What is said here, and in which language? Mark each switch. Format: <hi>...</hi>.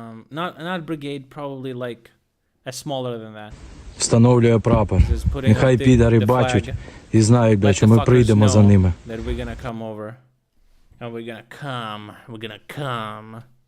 <en>Not brigade, probably like a smaller than that.</en> <uk>Встановлює прапор. Нехай підари бачать і знають, блядь, що ми прийдемо за ними.</uk> <en>That we're gonna come over. And we're gonna come.</en>